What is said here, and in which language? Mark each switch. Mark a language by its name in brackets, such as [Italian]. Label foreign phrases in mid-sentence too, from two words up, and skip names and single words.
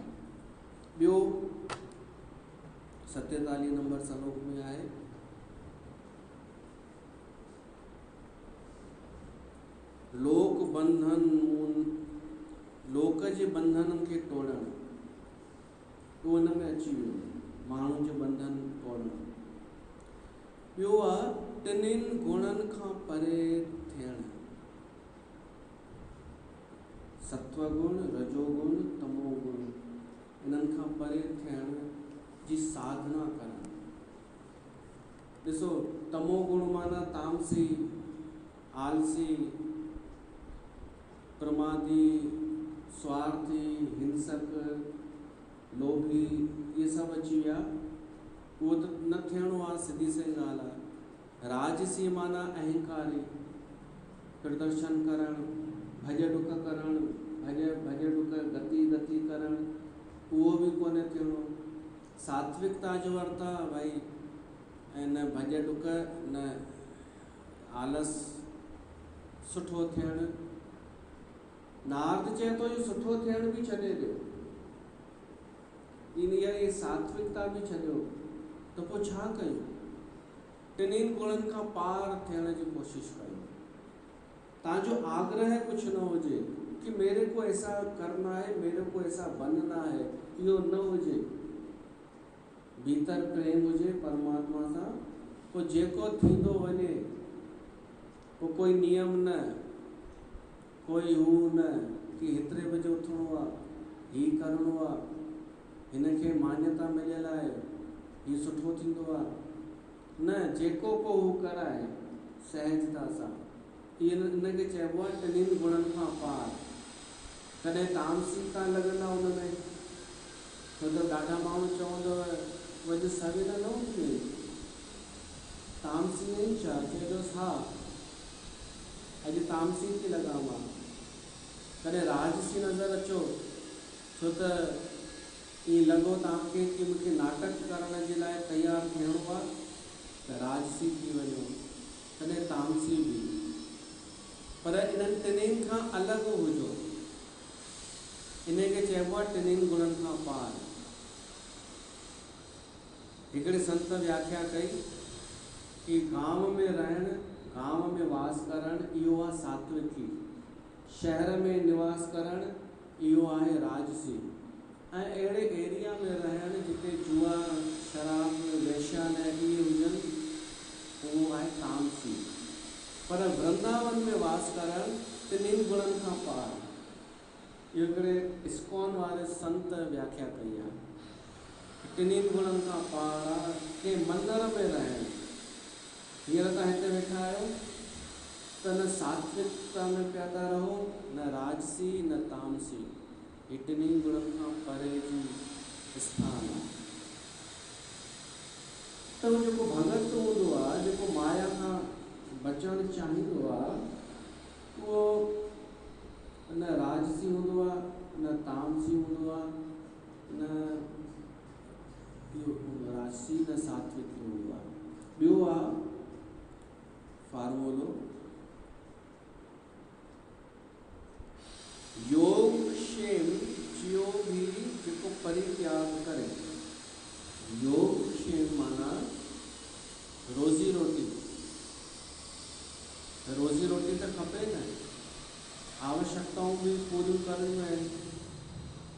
[Sindhi] ॿियो 47 नंबर श्लोक में आहे, लोक बंधन, लोक जे बंधननि खे तोड़णु। उहो हुन में अची वियो, माण्हू जे बंधन तोड़णु। ॿियो आहे टिनिनि गुणनि खां परे थियणु। सत्वगुण, रजोगुण, तमोगुण, इन्हनि खां परे थियण जी साधना करणु। ॾिसो, तमोगुण माना तामसी, आलसी, प्रमादी, स्वार्थी, हिंसक, लोभी, ये सभु अची विया। उहो त न थियणो आहे, सिधी सी ॻाल्हि आहे। राजसी माना अहंकारी, प्रदर्शन करणु, भॼ डुक करणु, भॼ डुक गति करणु, उहो बि कोन्हे थियणो। सात्विकता जो अर्थ आहे भाई न भॼ डुक न आलस, सुठो थियणु। नारद चए थो इहो सुठो थियण बि छॾे ॾियो, इहा सात्विकता बि छॾियो। त पोइ छा कयूं? टिनिनि गुणनि खां पार थियण जी कोशिशि कयो। तव्हांजो आग्रह कुझु न हुजे कि [Hindi] मेरे को ऐसा करना है, मेरे को ऐसा बनना है, [Sindhi] इहो न हुजे। भीतर प्रेम हुजे परमात्मा सां, पोइ जेको थींदो वञे, पोइ कोई नियम न, कोई हू न कि हेतिरे बजे उथिणो आहे, ही करिणो आहे, हिनखे मान्यता मिलियल आहे, ही सुठो थींदो आहे। न, जेको को हू कराए सहजता सां, इनके चइबो आहे टिनिनि गुणनि खां पार। कॾहिं तामसी का लॻंदा हुन में, छो त ॾाढा माण्हू चवंदव वॼु सवेल न उथी तामसी नहीं छा? चइजोसि हा अॼु तामसी थी लॻां मां। कॾहिं राजसी नज़र अचो, छो त ईअं लॻो तव्हांखे कि मूंखे नाटक करण जे लाइ तयारु थियणो आहे त राजसी थी वञो, कॾहिं तामसी बि। पर इन्हनि टिनिनि खां अलॻि हुजो, इनखे चइबो आहे टिनिनि गुणनि खां पार। हिकिड़े संत व्याख्या कई कि गांव में रहणु, गांव में वास करणु इहो आहे सात्विकी, शहर में निवास करणु इहो आहे राजसी, ऐं अहिड़े एरिया में रहणु जिते जुआ शराब वेश्यालय इहे हुजनि उहो आहे तामसी। पर वृंदावन में वास करणु टिनिनि गुणनि खां पार। इहो हिकिड़े इस्कॉन वारे संत व्याख्या कई आहे, टिनिनि गुणनि खां पार आहे के मंदर में रहणु। हींअर तव्हां हिते वेठा आहियो त न सात्विकता में पिया था रहो, न राजसी न तामसी, ही टिनिनि गुणनि खां परे जी स्थान आहे। त उहो जेको भगत हूंदो आहे, जेको माया खां बचणु चाहींदो आहे, उहो न राजसी हूंदो आहे न तामसी हूंदो आहे, न राजसी न सात्विक हूंदो आहे। ॿियो आहे फार्मूलो, योग क्षेम जियो भी जेको परित्याग करे। योग क्षेम माना रोज़ी रोटी, रोज़ी रोटी तो खपे न, आवश्यकताऊं भी पूरियूं करणियूं आहिनि।